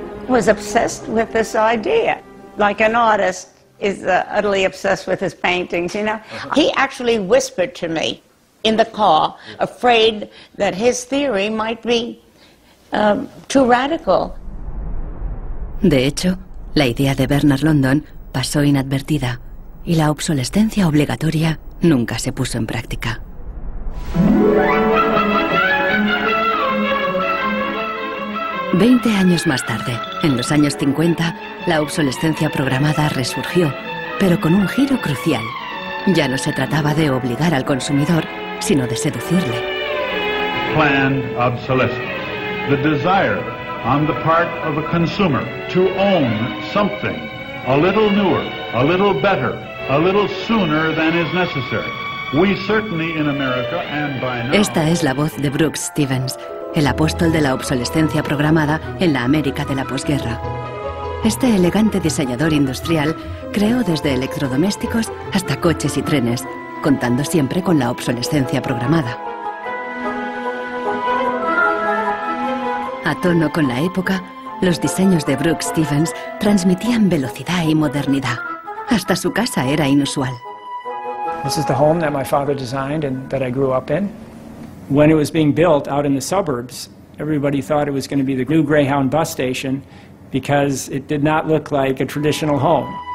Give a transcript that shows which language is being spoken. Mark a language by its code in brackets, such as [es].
[en] I was obsessed with this idea. Like an artist is utterly obsessed with his paintings, you know. He actually whispered to me in the car, afraid that his theory might be too radical. [es] De hecho, la idea de Bernard London pasó inadvertida y la obsolescencia obligatoria nunca se puso en práctica. Veinte años más tarde, en los años 50, la obsolescencia programada resurgió, pero con un giro crucial. Ya no se trataba de obligar al consumidor, sino de seducirle. [en] Planned obsolescence. The desire on the part of a consumer to own something a little newer, a little better, a little sooner than is necessary. We certainly in America and by now... [es] Esta es la voz de Brooks Stevens, el apóstol de la obsolescencia programada en la América de la posguerra. Este elegante diseñador industrial creó desde electrodomésticos hasta coches y trenes, contando siempre con la obsolescencia programada. A tono con la época, los diseños de Brooks Stevens transmitían velocidad y modernidad. Hasta su casa era inusual. [en] This is the home that my father designed and that I grew up in. When it was being built out in the suburbs, everybody thought it was going to be the new Greyhound bus station because it did not look like a traditional home.